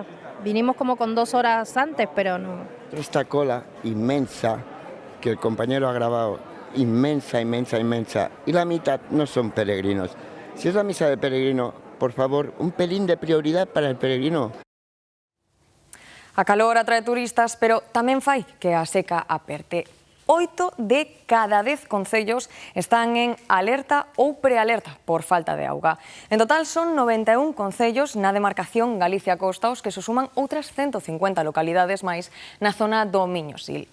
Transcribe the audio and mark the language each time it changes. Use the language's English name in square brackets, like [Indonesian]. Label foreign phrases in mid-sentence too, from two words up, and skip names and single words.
[Spanish] Vinimos como con 2 horas antes, pero no. Esta cola inmensa que el compañero ha grabado, inmensa, inmensa, inmensa, y la mitad no son peregrinos. Si es la misa de peregrino, por favor, un pelín de prioridad para el peregrino. [Galician] A calor atrae turistas, pero tamén fai que a seca aperte. 8 de cada 10 concellos están en alerta ou prealerta por falta de auga. En total son 91 concellos na demarcación Galicia-Costa os que se suman outras 150 localidades máis na zona do Miño-Sil.